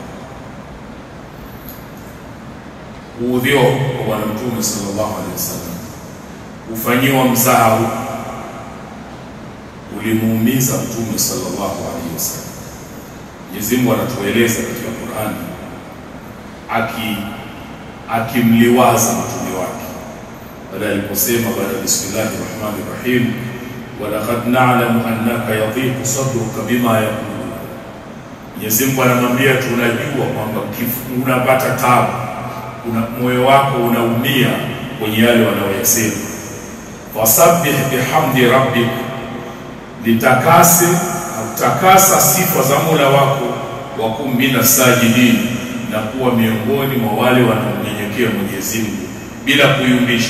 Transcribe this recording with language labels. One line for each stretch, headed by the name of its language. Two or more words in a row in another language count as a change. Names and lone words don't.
Swahili: Kuudhiwa kwa Bwana Mtume
Arabic: صلى الله عليه وسلم,
Swahili: kufanyiwa mzaha ulimuumiza Mtume
Arabic: صلى الله عليه وسلم.
Swahili: Mwenyezi Mungu anatueleza katika Qur'ani akimliwaza mtume wake baada aliposema baada ya
Arabic: بسم الله الرحمن الرحيم، ولقد نعلم أنك يضيق صدرك بما يقولون.
Swahili: Mwenyezi Mungu anamwambia tunajua kwamba unapata taabu, moyo wako unaumia kwenye yale wanaoyasema.
Arabic: فسبح بحمد ربك,
Swahili: takasa sifa za Mola wako,
Arabic: وكن من الساجدين,
Swahili: na kuwa miongoni mwa wale wanaomnyenyekea Mwenyezi Mungu bila kuyumbisha.